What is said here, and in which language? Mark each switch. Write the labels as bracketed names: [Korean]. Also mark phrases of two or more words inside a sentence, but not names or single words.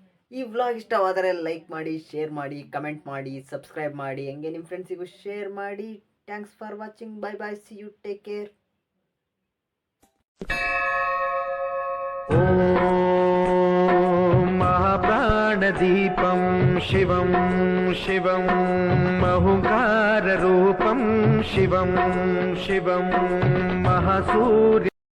[Kannada] ಈ ವ್ಲಾಗ್ ಇಷ್ಟವಾದರೆ ಲೈಕ್ ಮಾಡಿ, ಶೇರ್ ಮಾಡಿ, ಕಮೆಂಟ್ ಮಾಡಿ, ಸಬ್ಸ್ಕ್ರೈಬ್ ಮಾಡಿ, ಹಂಗೆ ನಿಮ್ಮ ಫ್ರೆಂಡ್ಸಿಗೂ ಶೇರ್ ಮಾಡಿ. [English] Thanks for watching. Bye bye, see you, take care. [Sanskrit] महाप्राणदीपं शिवं शिवं महुकाररूपं शिवं शिवं महासूर्य